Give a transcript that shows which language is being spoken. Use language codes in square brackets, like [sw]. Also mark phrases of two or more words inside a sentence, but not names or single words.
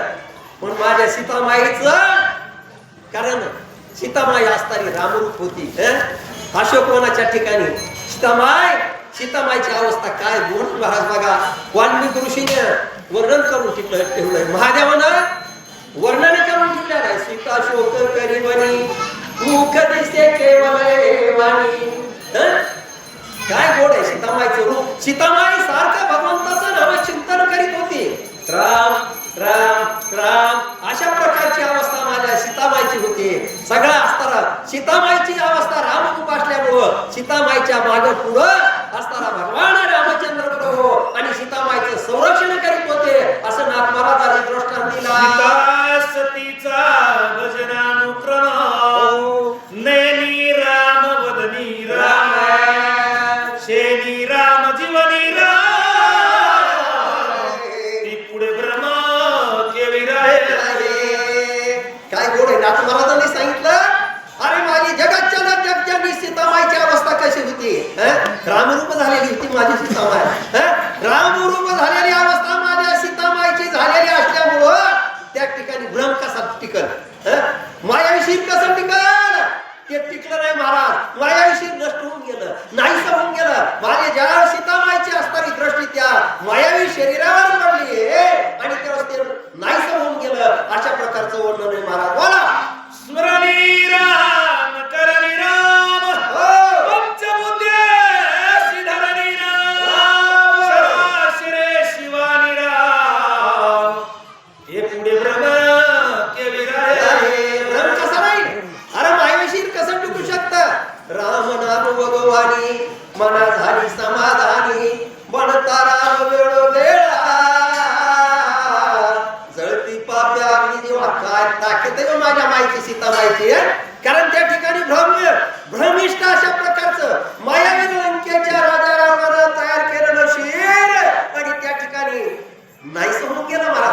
[mr] पण माझ्या सीतामाईचं, कारण सीतामाई असताना रामरूप होती. अशोकवनाच्या ठिकाणी सीतामाईची अवस्था काय गुण महाराज बघा. वाल्मिक ऋषीने वर्णन करून ठेवलंय. महादेवानं वर्णन करून ठेवलेलं आहे. सीता शोक करी बनी मुख दिसे केवळ वाणी. काय गोड आहे सीतामाईचं रूप. सीतामाई सारखं भगवंताचं नामचिंतन करीत होती. राम राम राम अशा प्रकारची अवस्था माझ्या सीतामाईची होती. सगळं असताना सीतामाईची अवस्था रामरूप असल्यामुळं सीतामाईच्या मागे पुढं असताना भगवान रामचंद्र प्रभू आणि सीतामाईचं संरक्षण करीत होते. असं नाथ महाराजांनी दृष्टांत दिला. सतीचा भजनानुक्रम नैनी राम वदनी राम शेनी राम जीवनी राम ती पुढे ब्रह्म केवी राहे. काय गोड आहे. नाथ महाराजांनी सांगितलं, अरे माझी जगाच्या जगजानी सीतामाईची अवस्था कशी होती. रामरूप झालेली होती माझी सीतामाई. रामरूप झालेली अवस्था माझ्या सीतामाईची झालेली असल्यामुळं त्या ठिकाणी भ्रम कसा टिकल, मायावी शिर कसं टिकल. ते टिकलं नाही महाराज. मायावी शिर नष्ट होऊन गेलं, नाहीसं होऊन गेलं. माझे ज्या सीतामाईची असणारी दृष्टी त्या मायावी शरीरावर पडली आणि तेव्हा ते नाहीसं होऊन गेलं. अशा प्रकारचं वर्णन आहे महाराज. बोला, स्मरणी राम करणी राम पंचभूते सिधरणी राम शराशिरे शिवानी राम हे पुढे ब्रह्म केवी राहे. भ्रम कसा नाही. अरे मायावी शिर कसं टिकू शकतं. राम नाम भगवानी मना झाली समाधानी बनता राम वेळो वेळा जळती पाप्या अग्नी देवा. काय ताकद आहे माझ्या माईची सीतामाईची. कारण त्या ठिकाणी भ्रमिष्ठ अशा प्रकारचं मायावी लंकेच्या राजा रावणानं तयार केलेलं शिर आणि त्या ठिकाणी नाहीसं होऊन गेलं